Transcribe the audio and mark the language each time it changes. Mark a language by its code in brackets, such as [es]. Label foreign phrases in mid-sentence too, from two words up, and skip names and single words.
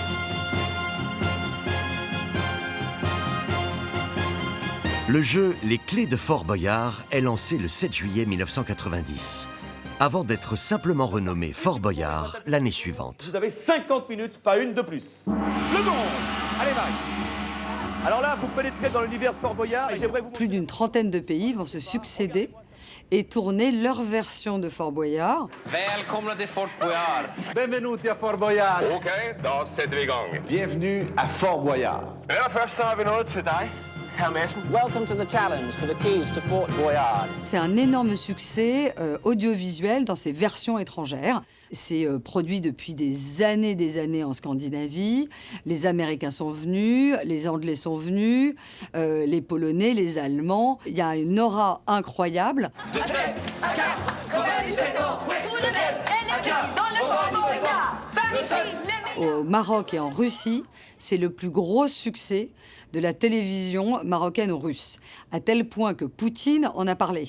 [fr] Le jeu Les Clés de Fort Boyard est lancé le 7 juillet 1990, avant d'être simplement renommé Fort Boyard l'année suivante. Vous avez 50 minutes, pas une de plus. Le monde! Allez, Mike! Alors là, vous pénétrez dans l'univers de Fort Boyard et j'aimerais vous... Plus d'une trentaine de pays vont se succéder et tourner leur version de Fort Boyard. [sv] Välkomna till Fort Boyard. [it] Benvenuti à Fort Boyard. [sv] Okej, då sätter vi igång. [fr] Bienvenue à Fort Boyard. [sv] Ja, först så har vi något till dig, herr Madsen. [en] Welcome to the challenge for the keys to Fort Boyard. [fr] C'est un énorme succès audiovisuel dans ses versions étrangères. C'est produit depuis des années en Scandinavie. Les Américains sont venus, les Anglais sont venus, les Polonais, les Allemands. Il y a une aura incroyable. Au Maroc et en Russie, c'est le plus gros succès de la télévision marocaine ou russe, à tel point que Poutine en a parlé.